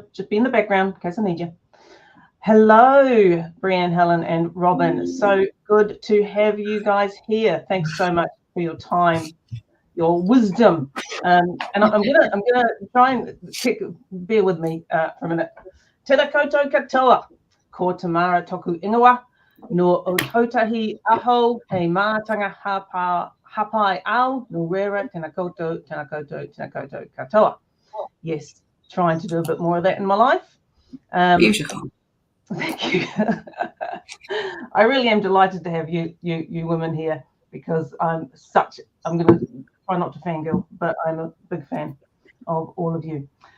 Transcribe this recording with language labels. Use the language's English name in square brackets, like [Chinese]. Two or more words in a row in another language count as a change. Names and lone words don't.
[English] Just be in the background in case I need you. Hello, Brianne, Helen, and Robyn. So good to have you guys here. Thanks so much for your time, your wisdom. And I'm gonna try and bear with me for a minute. [Māori] Tēnā koutou katoa, ko tamara toku ingoa, no o tautahi aho, hei mātanga hapai au, no rera, tēnā koutou katoa. [English] Yes, trying to do a bit more of that in my life. Beautiful. Thank you. I really am delighted to have you women here, because I'm going to try not to fangirl, but I'm a big fan of all of you.